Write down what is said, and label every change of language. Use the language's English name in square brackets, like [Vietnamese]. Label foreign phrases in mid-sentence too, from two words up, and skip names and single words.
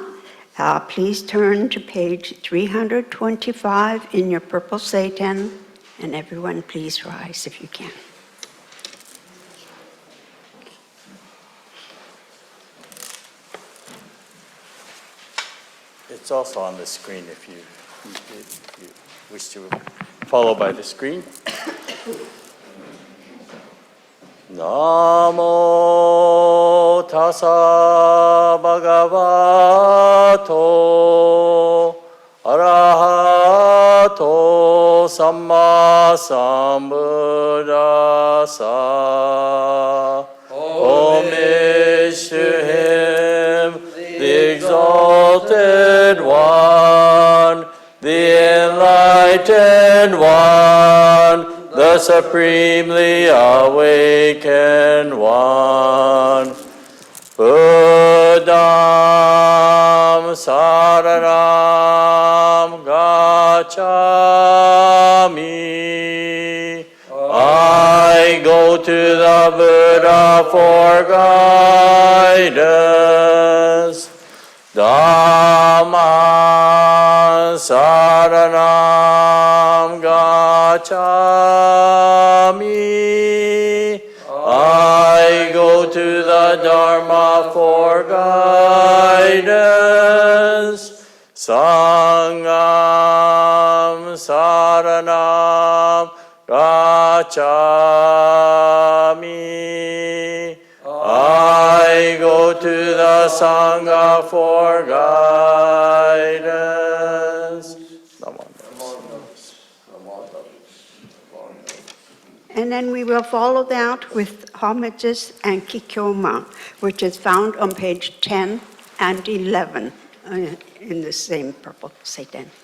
[English] Please turn to page 325 in your purple seitan, and everyone please rise if you can. It's also on the screen if you wish to follow by the screen. [Pali] Namo tassa bhagavato arahato samma sambuddhassa. [English] Homage to him, the exalted one, the enlightened one, the supremely awakened one. [Pali] Buddham saranam gacchami. [English] I go to the Buddha for guidance. [Pali] Dhamma saranam gacchami. [English] I go to the Dharma for guidance. [Pali] Sangham saranam gacchami. [English] I go to the Sangha for guidance. And then we will follow that with homages and kikyoma, which is found on page 10 and 11 in the same purple seitan.